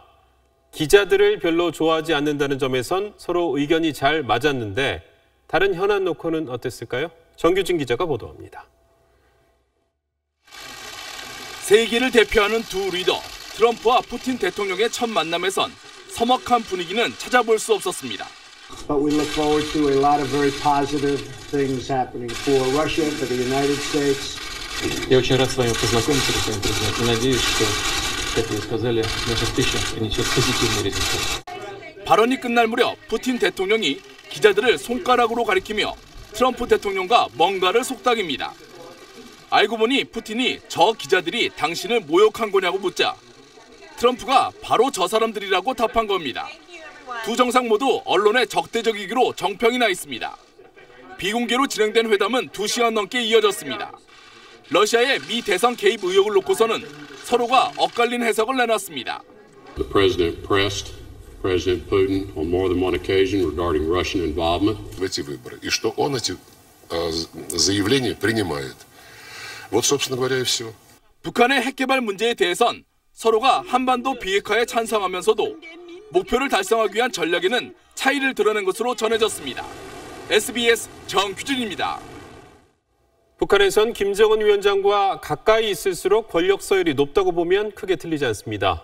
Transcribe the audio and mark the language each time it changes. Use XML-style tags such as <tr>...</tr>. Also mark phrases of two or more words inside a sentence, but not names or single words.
<ko>기자들을 별로 좋아하지 않는다는 점에선 서로 의견이 잘 맞았는데 다른 현안 놓고는 어땠을까요? 정규진 기자가 보도합니다. 세계를 대표하는 두 리더, 트럼프와 푸틴 대통령의 첫 만남에선 서먹한 분위기는 찾아볼 수 없었습니다.</ko> <en>But we look forward to a lot of very positive things happening for Russia, for the United States.</en> <ru>Я очень рад с вами познакомиться, господин президент. Надеюсь, что, как вы сказали, наша встреча принесет позитивный результат.</ru> <ko>발언이 끝날 무렵 푸틴 대통령이 기자들을 손가락으로 가리키며 트럼프 대통령과 뭔가를 속닥입니다. 알고 보니 푸틴이 저 기자들이 당신을 모욕한 거냐고 묻자 트럼프가 바로 저 사람들이라고 답한 겁니다. 두 정상 모두 언론의 적대적이기로 정평이 나 있습니다. 비공개로 진행된 회담은 2시간 넘게 이어졌습니다. 러시아의 미 대선 개입 의혹을 놓고서는 서로가 엇갈린 해석을 내놨습니다.</ko> <en>The president pressed President Putin on more than one occasion regarding Russian involvement</en> <ru>в эти выборы, и что он эти заявления принимает. Вот, собственно говоря, и все.</ru> <ko>북한의 핵개발 문제에 대해선 서로가 한반도 비핵화에 찬성하면서도 목표를 달성하기 위한 전략에는 차이를 드러낸 것으로 전해졌습니다. SBS 정규진입니다. 북한에선 김정은 위원장과 가까이 있을수록 권력 서열이 높다고 보면 크게 틀리지 않습니다.</ko>